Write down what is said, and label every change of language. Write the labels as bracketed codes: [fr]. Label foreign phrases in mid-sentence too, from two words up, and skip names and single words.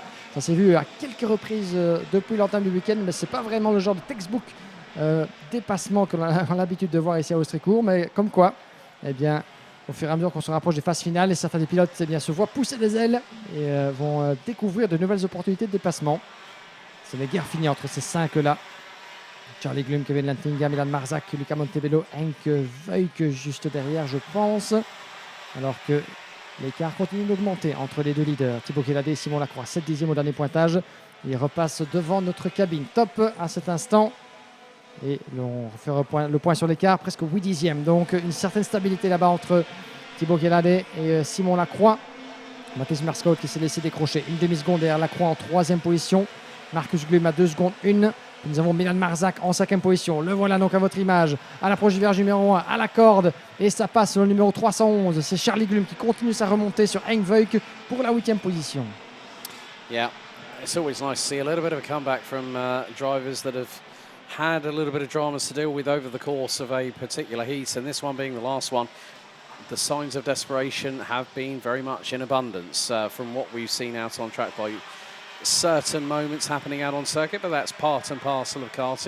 [fr] Ça s'est vu à quelques reprises depuis l'entame du week-end, mais ce n'est pas vraiment le genre de textbook dépassement que l'on a l'habitude de voir ici à Ostricourt. Mais comme quoi, au fur et à mesure qu'on se rapproche des phases finales. Et certains des pilotes se voient pousser des ailes et vont découvrir de nouvelles opportunités de dépassement. C'est la guerre finie entre ces 5-là. Charlie Glum, Kevin Lantinga, Milan Marzak, Luca Montebello, Henk Veuk juste derrière, je pense. Alors que l'écart continue d'augmenter entre les deux leaders. Thibaut Guéladé et Simon Lacroix, 7 dixièmes au dernier pointage. Il repasse devant notre cabine. Top à cet instant. Et on refait le point sur l'écart, presque 8 dixièmes. Donc une certaine stabilité là-bas entre Thibaut Guéladé et Simon Lacroix. Mathis Merscout qui s'est laissé décrocher une demi-seconde derrière Lacroix en 3e position. Marcus Glum à 2 secondes 1. Nous avons Milan Marzak en 5e position. Le voilà donc à votre image. À l'approche du virage numéro 1, à la corde. Et ça passe sur le numéro 311. C'est Charlie Glum qui continue sa remontée sur Henk Veuk pour la 8e position. [en] Yeah, it's always nice to see a little bit of a comeback from drivers that have had a little bit of dramas to deal with over the course of a particular heat. And this one being the last one, the signs of desperation have been very much in abundance from what we've seen out on track by certain moments happening out on circuit, but that's part and parcel of karting.